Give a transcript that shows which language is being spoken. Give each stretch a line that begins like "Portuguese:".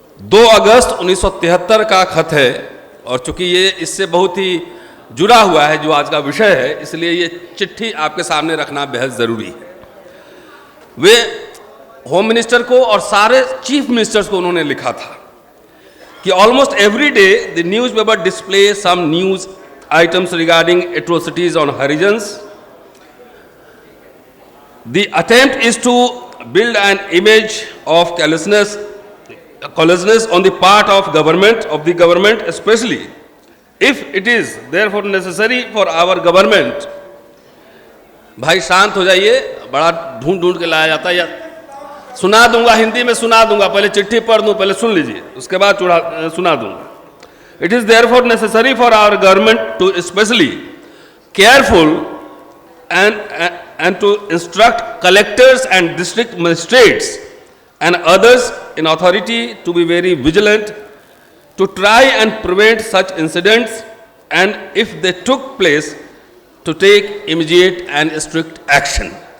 Hindi: 2 अगस्त 1973 का खत है और चूंकि ये इससे बहुत ही जुड़ा हुआ है जो आज का विषय है, इसलिए ये चिट्ठी आपके सामने रखना बेहद जरूरी है। वे होम मिनिस्टर को और सारे चीफ मिनिस्टर्स को उन्होंने लिखा था कि
English: Almost every day the newspaper display some news items regarding atrocities on Harijans. The attempt is to build an image of callousness on the part of the government, especially if it is therefore necessary for our government.
Hindi: भाई शांत हो जाइए, बड़ा ढूंढ के लाया जाता है। या सुना दूंगा, हिंदी में सुना दूंगा, पहले चिट्ठी पढ़ दूं, पहले सुन लीजिए, उसके बाद सुना दूंगा।
English: It is therefore necessary for our government to especially careful and to instruct collectors and district magistrates and others in authority to be very vigilant to try and prevent such incidents, and if they took place, to take immediate and strict action.